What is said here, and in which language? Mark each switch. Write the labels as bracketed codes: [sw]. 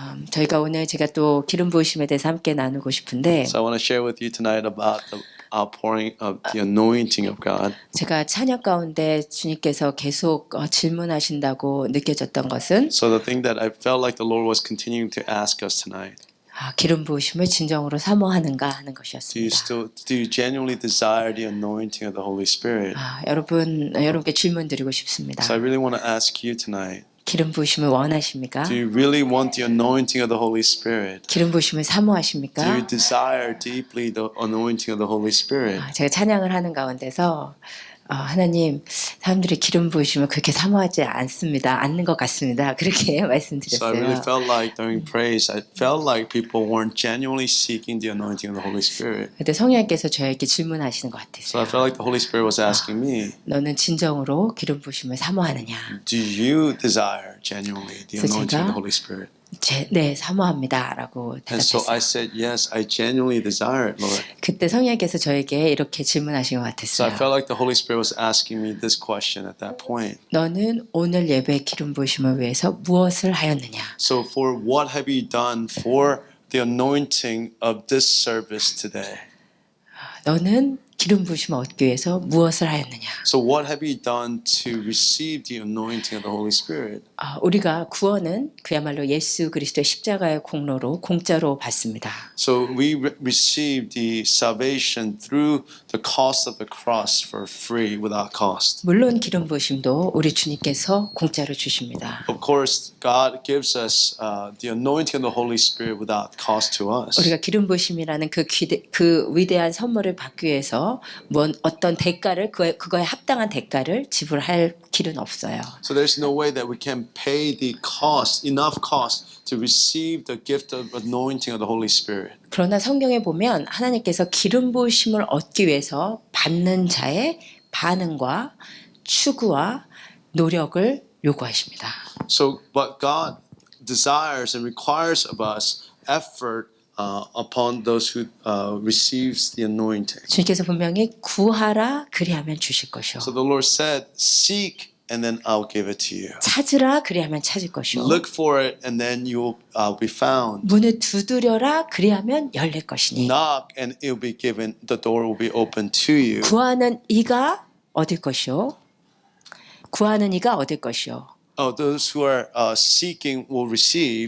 [ko] 저희가 오늘 제가 또 기름 부으심에 대해서 함께 나누고 싶은데 [en] So I want to share with you tonight about the outpouring of the anointing of God. [ko] 제가 찬양 가운데 주님께서 계속 질문하신다고 느껴졌던 것은 [en] So the thing that I felt like the Lord was continuing to ask us tonight, [ko] 기름 부으심을 진정으로 사모하는가 하는 [en] do [ko] 것이었습니다. [en] you genuinely desire the anointing of the Holy Spirit? [ko] 여러분께 질문 드리고 싶습니다. [en] So I really want to ask you tonight, [ko] 기름 부으심을 원하십니까? [en] do you really want the anointing of the Holy Spirit? [ko] 기름 부으심을 [en] Do [ko] 사모하십니까? [en] you desire deeply the anointing of the Holy Spirit? [ko] 제가 찬양을 하는 가운데서 하나님, 사람들이 기름 부으심을 그렇게 사모하지 않는 것 같습니다. 그렇게 [en] So I [ko] 말씀드렸어요. [en] really felt like during praise, I felt like people weren't genuinely seeking the anointing of the Holy Spirit. [ko] 그때 성령께서 저에게 질문하시는 것 [en] So I [ko] 같았어요. [en] felt like the Holy Spirit was asking me, [ko] 너는 진정으로 기름 부으심을 사모하느냐? [en] do you desire genuinely the [ko] 그래서 [en] anointing of [ko] 제가 [en] the Holy Spirit? [ko] 네, 사모합니다라고 [en] And so [ko] 대답했어요. [en] I said, yes, I genuinely desire it, Lord. [ko] 그때 성령께서 저에게 이렇게 질문하신 것 [en] So I [ko] 같았어요. [en] felt like the Holy Spirit was asking me this question at that point. [ko] 너는 오늘 예배 기름 부으심을 위해서 무엇을 하였느냐? [en] So for what have you done for the anointing of this service today? [ko] 너는 기름 부으심을 얻기 위해서 무엇을 하였느냐? [en] So what have you done to receive the anointing of the Holy Spirit? [ko] 우리가 구원은 그야말로 예수 그리스도의 십자가의 공로로 공짜로 받습니다. [en] So we receive the salvation through the cost of the cross for free, without cost. [ko] 물론 기름 부으심도 우리 주님께서 공짜로 주십니다. [en] Of course, God gives us the anointing of the Holy Spirit without cost to us. [ko] 우리가 기름 부으심이라는 그 위대한 선물을 받기 위해서 어떤 대가를 그거에 합당한 대가를 지불할 길은 없어요. [en] So there's no way that we can pay the cost, enough cost to receive the gift of anointing of the Holy Spirit. [ko] 그러나 성경에 보면 하나님께서 기름 부으심을 얻기 위해서 받는 자의 반응과 추구와 노력을 요구하십니다. [en] So, but God desires and requires of us effort upon those who receives the anointing. [ko] 주님께서 분명히 구하라 그리하면 주실 것이요. [en] So the Lord said, "Seek, and then I'll give it to you. [ko] 찾으라 그리하면 찾을 것이요. [en] Look for it, and then you will be found. [ko] 문을 두드려라 그리하면 열릴 것이니. [en] Knock, and it will be given. The door will be open to you." [ko] 구하는 이가 얻을 것이요. 구하는 이가 얻을 것이요. [en] Those who are seeking will receive.